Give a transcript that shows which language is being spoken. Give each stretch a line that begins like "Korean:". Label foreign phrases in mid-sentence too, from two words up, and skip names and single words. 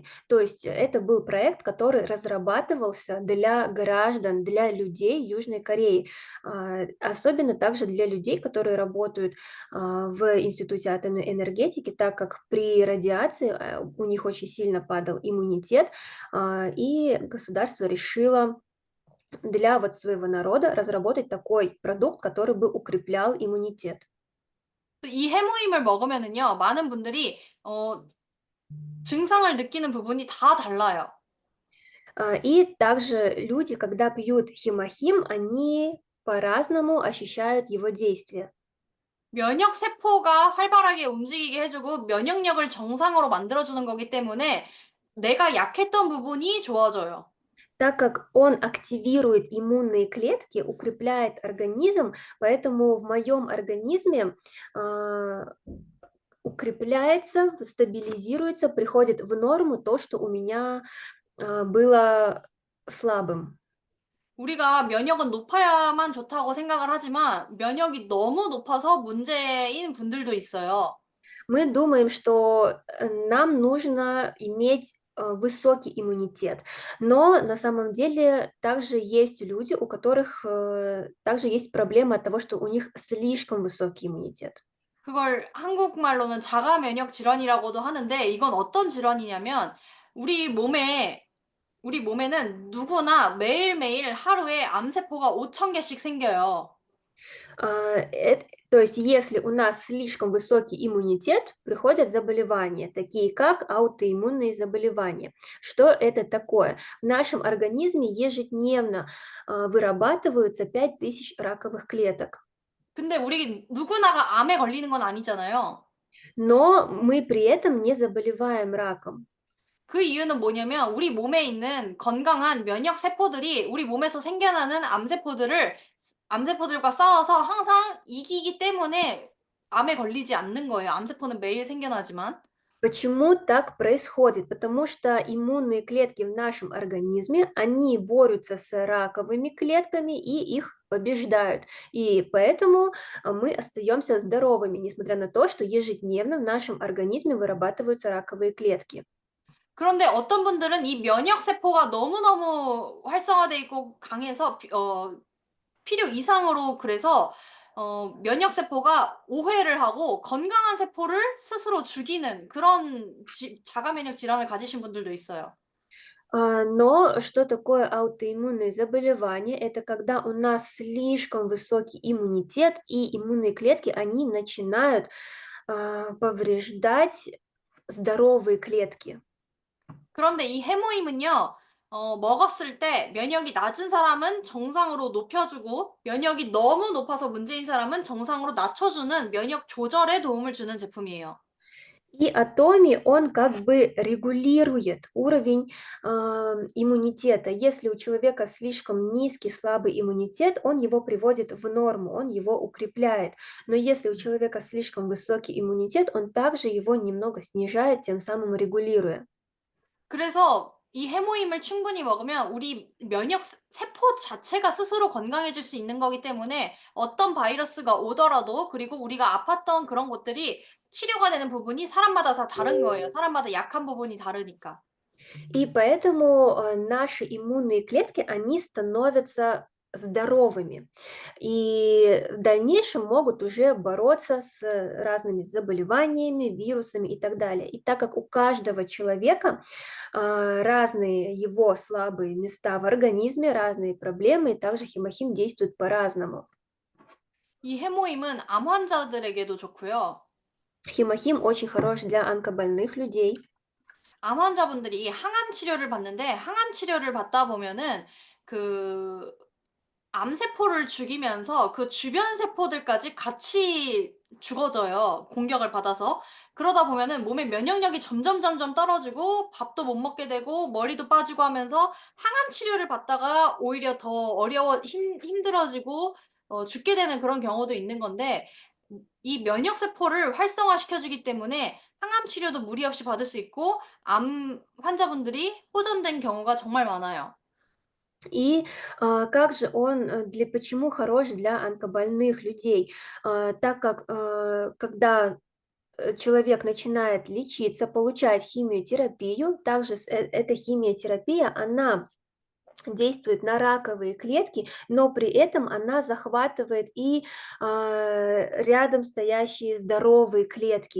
Russian: То есть это был проект, который разрабатывался для граждан, для людей Южной Кореи, особенно также для людей, которые работают в Институте атомной энергетики, так как при радиации у них очень сильно падал иммунитет, и государство решило для вот своего народа разработать такой продукт, который бы укреплял иммунитет.
Korean: 이 해모임을 먹으면은요, 많은 분들이 증상을 느끼는 부분이 다 달라요.
Russian: И также люди, когда пьют химохим, они по-разному ощущают его действие.
Korean: 면역 세포가 활발하게 움직이게 해주고 면역력을 정상으로 만들어주는 거기 때문에 내가 약했던 부분이 좋아져요.
Russian: Так как он активирует иммунные клетки, укрепляет организм, поэтому в моем организме укрепляется, стабилизируется, приходит в норму то, что у меня было слабым.
Korean: 우리가 면역은 높아야만 좋다고 생각을 하지만 면역이 너무 높아서 문제인 분들도 있어요.
Russian: Мы думаем, что нам нужно иметь высокий иммунитет, но на самом деле также есть люди, у которых также есть проблема от того, что у них слишком высокий иммунитет.
Korean: 그걸 한국말로는 자가 면역 질환이라고도 하는데 이건 어떤 질환이냐면 우리 몸에 우리 몸에는 누구나 매일매일 하루에 암세포가 5,000개씩 생겨요.
Russian: То есть, если у нас слишком высокий иммунитет, приходят заболевания, такие как аутоиммунные заболевания. Что это такое? В нашем организме ежедневно вырабатываются 5000 раковых клеток.
Korean: 근데 우리 누구나가 암에 걸리는 건 아니잖아요.
Russian: Но мы при этом не заболеваем раком.
Korean: 그 이유는 뭐냐면 우리 몸에 있는 건강한 면역 세포들이 우리 몸에서 생겨나는 암세포들과 싸워서 항상 이기기 때문에 암에 걸리지 않는 거예요. 암세포는 매일 생겨나지만.
Russian: Почему так происходит? Потому что иммунные клетки в нашем организме, они борются с раковыми клетками и их побеждают. И поэтому мы остаемся здоровыми, несмотря на то, что ежедневно в нашем организме вырабатываются раковые клетки.
Korean: 그런데 어떤 분들은 이 면역 세포가 너무너무 활성화돼 있고 강해서 필요 이상으로 그래서 면역 세포가 오해를 하고 건강한 세포를 스스로 죽이는 그런 자가 면역 질환을 가지신 분들도 있어요.
Russian: Но что такое аутоиммунные заболевания? Это когда у нас слишком высокий иммунитет, и иммунные клетки, они начинают повреждать здоровые клетки.
Korean: 그런데 이 해모임은요. 먹었을 때 면역이 낮은 사람은 정상으로 높여주고 면역이 너무 높아서 문제인 사람은 정상으로 낮춰주는 면역 조절에 도움을 주는 제품이에요.
Russian: И Атоми, он как бы регулирует уровень иммунитета. Если у человека слишком низкий, слабый иммунитет, он его приводит в норму, он его укрепляет. Но если у человека слишком высокий иммунитет, он также его немного снижает, тем самым регулируя.
Korean: 그래서 이 해모임을 충분히 먹으면 우리 면역 세포 자체가 스스로 건강해질 수 있는 거기 때문에 어떤 바이러스가 오더라도 그리고 우리가 아팠던 그런 것들이 치료가 되는 부분이 사람마다 다 다른 거예요. 사람마다 약한 부분이 다르니까.
Russian: И поэтому наши иммунные клетки, они становятся здоровыми и в дальнейшем могут уже бороться с разными заболеваниями, вирусами и так далее. И так как у каждого человека разные его слабые места в организме, разные проблемы, и также химохим действует по-разному.
Korean: 이 해모임은 암 환자들에게도 좋고요.
Russian: Химохим очень хорош для онкобольных людей.
Korean: 암 환자분들이 항암 치료를 받는데 항암 치료를 받다 보면은 그 암세포를 죽이면서 그 주변 세포들까지 같이 죽어져요. 공격을 받아서. 그러다 보면은 몸의 면역력이 점점 떨어지고 밥도 못 먹게 되고 머리도 빠지고 하면서 항암 치료를 받다가 오히려 더 힘들어지고 죽게 되는 그런 경우도 있는 건데 이 면역 세포를 활성화시켜 주기 때문에 항암 치료도 무리 없이 받을 수 있고 암 환자분들이 호전된 경우가 정말 많아요.
Russian: И как же он, почему хорош для онкобольных людей? Так как когда человек начинает лечиться, получает химиотерапию, также эта химиотерапия, она действует на раковые клетки, но при этом она захватывает и рядом стоящие здоровые клетки.